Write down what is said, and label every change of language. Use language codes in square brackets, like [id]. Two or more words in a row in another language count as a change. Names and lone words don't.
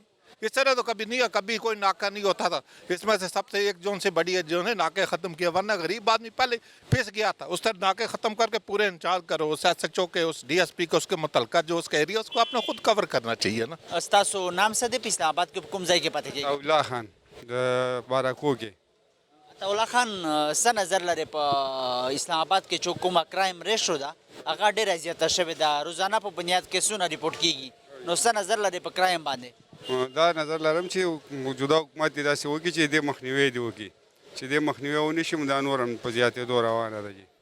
[ur] اس طرح تو کبھی نہیں ہے، کبھی کوئی ناکہ نہیں ہوتا تھا. اس میں سے سب سے ایک جون سے بڑی ہے جو نے ناکے ختم کیا، ورنہ غریب آدمی پہلے پھنس گیا تھا. اس طرح ناکے ختم کر کے پورے انچارج کرو، اس ایس ایچ او کے، اس ڈی ایس پی کے، اس کے متعلقہ جو اس کا ایریا، اس کو اپنا خود کور کرنا چاہیے نا. [ps] استاسو نام صدیق اسلام آباد کے کوم ځای کې پاتې کیږي؟ اولا خان د بارکو کې. الله خان څه نظر لري په اسلام آباد کې چې کومه [en] crime ratio [ps] ده هغه ډېره زیاته شوې ده، روزانه په بنیاد کیسونه ریپورټ کیږي، نو څه نظر لري په کرایم باندې؟ دا نظر لرم چې موجوده حکومت دې داسې وکړي چې دې مخنیوی دې وکړي، چې دې مخنیوی ونه شي، دا نور هم په زیاتېدو روانه ده.